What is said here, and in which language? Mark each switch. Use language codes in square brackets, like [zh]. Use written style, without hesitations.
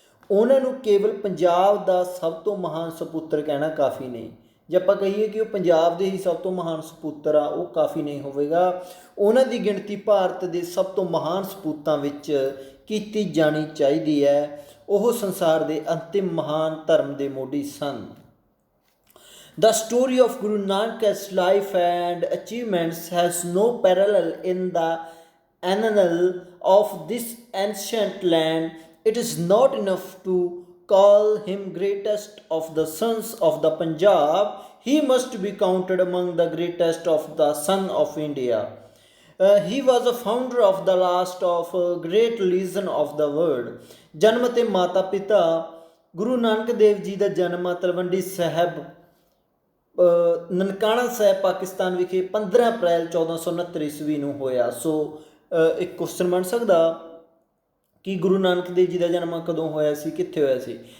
[pa] ਉਹਨਾਂ ਨੂੰ ਕੇਵਲ ਪੰਜਾਬ ਦਾ ਸਭ ਤੋਂ ਮਹਾਨ ਸਪੁੱਤਰ ਕਹਿਣਾ ਕਾਫੀ ਨਹੀਂ। ਜੇ ਆਪਾਂ ਕਹੀਏ ਕਿ ਉਹ ਪੰਜਾਬ ਦੇ ਹੀ ਸਭ ਤੋਂ ਮਹਾਨ ਸਪੁੱਤਰ ਆ, ਉਹ ਕਾਫੀ ਨਹੀਂ ਹੋਵੇਗਾ। ਉਹਨਾਂ ਦੀ ਗਿਣਤੀ ਭਾਰਤ ਦੇ ਸਭ ਤੋਂ ਮਹਾਨ ਸਪੂਤਾਂ ਵਿੱਚ ਕੀਤੀ ਜਾਣੀ ਚਾਹੀਦੀ ਹੈ। ਉਹ ਸੰਸਾਰ ਦੇ ਅੰਤਿਮ ਮਹਾਨ ਧਰਮ ਦੇ ਮੋਢੀ ਸਨ। [en] The story of Guru Nanak's life and achievements has no parallel in the annal of this ancient land. It is not enough to call him greatest of the sons of the Punjab. He must be counted among the greatest of the son of India. He was a founder of the last of great religion of the world. [pa] ਜਨਮ ਅਤੇ ਮਾਤਾ ਪਿਤਾ ਗੁਰੂ ਨਾਨਕ ਦੇਵ ਜੀ ਦਾ ਜਨਮ ਤਲਵੰਡੀ ਸਾਹਿਬ ਨਨਕਾਣਾ ਸਾਹਿਬ ਪਾਕਿਸਤਾਨ ਵਿਖੇ 15 ਅਪ੍ਰੈਲ 1469 ਈਸਵੀ ਨੂੰ ਹੋਇਆ। ਇੱਕ ਕੁਐਸਚਨ ਬਣ ਸਕਦਾ ਕਿ ਗੁਰੂ ਨਾਨਕ ਦੇਵ ਜੀ ਦਾ ਜਨਮ ਕਦੋਂ ਹੋਇਆ ਸੀ, ਕਿੱਥੇ ਹੋਇਆ ਸੀ?